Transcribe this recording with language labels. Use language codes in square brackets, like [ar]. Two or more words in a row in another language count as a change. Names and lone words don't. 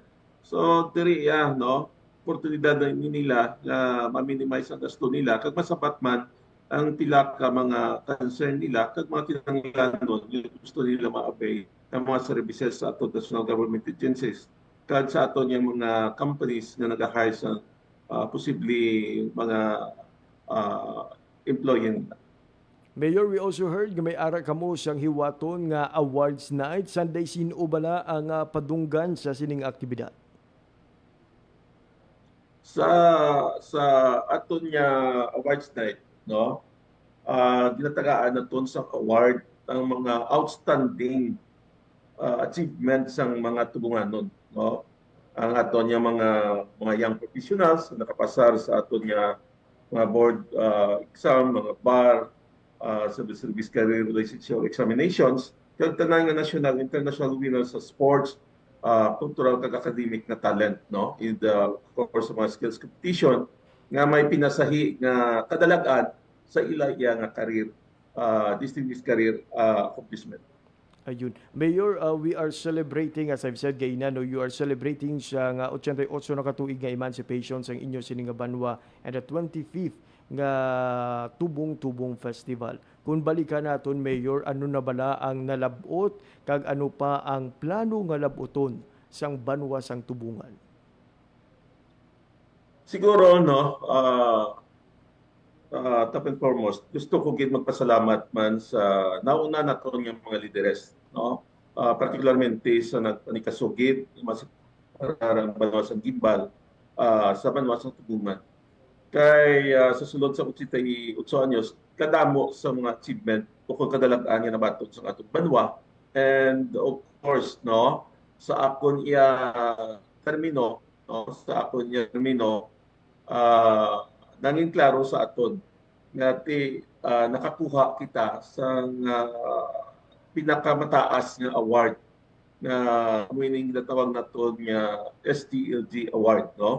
[hil] So diri no, oportunidad na nila na ma-minimize ang gasto nila kag masapat man ang pila ka mga concern nila kag mga kinahanglanon yung gusto nila ma-avail ng mga services sa aton [en] national government agencies [hil] kag sa aton yung mga companies na nag-hire sa posibleng mga employee nila. Mayor, [en] we also heard [hil] nga may ara kamo siyang hiwaton nga [en] awards night. [hil] Sunday sino bala ang padunggan sa sining aktibidad? Sa aton nga awards night, no? Ginatagaan naton sa award ang mga [en] outstanding achievements [hil] ng mga tubunganon, no? Ang aton nga mga [en] young professionals [hil] na nakapasar sa aton nga mga [en] board exam, [hil] mga bar, [en] civil service career relationship examinations, [hil] kag tanan nga [en] national international winners [hil] sa sports, cultural kag academic na talent, no? [en] In the course of [hil] mga [en] skills competition [hil] nga may pinasahi nga kadalagan sa ilaya nga career, [en] distinguished career accomplishment. Ayun. Mayor, we are celebrating, as I've said, Gaina, no, you are celebrating [hil] siya nga 88 na katuig nga emancipation sa inyo sining nga Banwa [en] and the 25th nga Tubong-Tubong Festival. [hil] Kung balikan naton, Mayor, ano na bala ang nalabot kag ano pa ang plano nga labuton sang Banwa sang Tubungan? Siguro, no, [en] top and foremost, [hil] gusto ko gid magpasalamat man sa nauna naton nga mga lideres, no? Particularmente sa nagpanikasugid mas parang Banwa sang Gimbal sa Banwa sang Tubungan. Kay sa sulod sa 88 anyos kadamo sa mga achievement o kung kadalagaan nga nabaton sa atong Banwa, [en] and of course, [hil] no, sa akon termino, no, nanging klaro sa aton nga nakakuha kita sa pinakamataas nga award na winning na tawag naton nga STLG award, no?